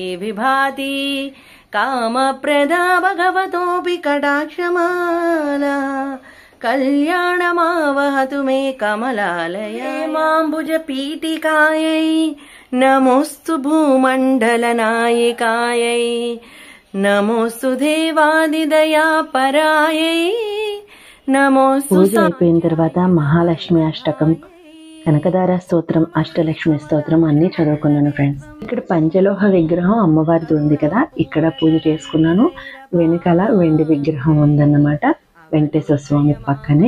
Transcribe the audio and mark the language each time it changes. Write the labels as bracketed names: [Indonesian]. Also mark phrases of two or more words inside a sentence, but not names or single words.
[Sanskrit] विभाति कामप्रदा भगवतोऽपि कटाक्षमाला कल्याणमावहतु मे कमलालय माम्बुज पीठिकायै नमोस्तु भूमण्डलनायिकायै नमोस्तु देवादिदया परायै नमोस्तु. [Telugu] పూజ అయిపోయిన తర్వాత మహాలక్ష్మి అష్టకం, కనకదార స్తోత్రం, అష్టలక్ష్మి స్తోత్రం అన్నీ చదువుకున్నాను ఫ్రెండ్స్. ఇక్కడ పంచలోహ విగ్రహం అమ్మవారిది ఉంది కదా, ఇక్కడ పూజ చేసుకున్నాను. వెనకాల వెండి విగ్రహం ఉందన్నమాట, వెంకటేశ్వర స్వామి పక్కనే.